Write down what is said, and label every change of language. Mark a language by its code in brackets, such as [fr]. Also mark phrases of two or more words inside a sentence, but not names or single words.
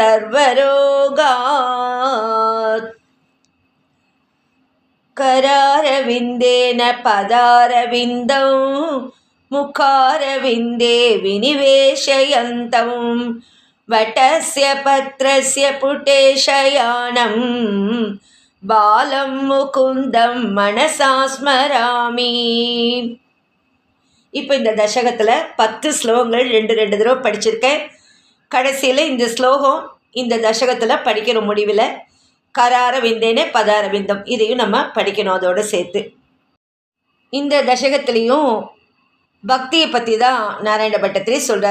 [sa] सर्वरोगात् करारविन्देन पदारविन्दौ मुखारविन्दे विनिवेशयन्तं वटस्य पत्रस्य पुटे शयानं बालं मुकुन्दं मनसा स्मरामि. [ta] இப்போ இந்த தசகத்தில் 10 ஸ்லோகங்கள் ரெண்டு தடவை படிச்சிருக்கேன். கடைசியில் இந்த ஸ்லோகம் இந்த தசகத்தில் படிக்கிற முடிவில் [sa] करार विन्देन पदार विन्दम् [ta] இதையும் நம்ம படிக்கணும் அதோடு சேர்த்து. இந்த தசகத்துலேயும் பக்தியை பற்றி தான் நாராயண பட்டத்திரி சொல்கிறார்.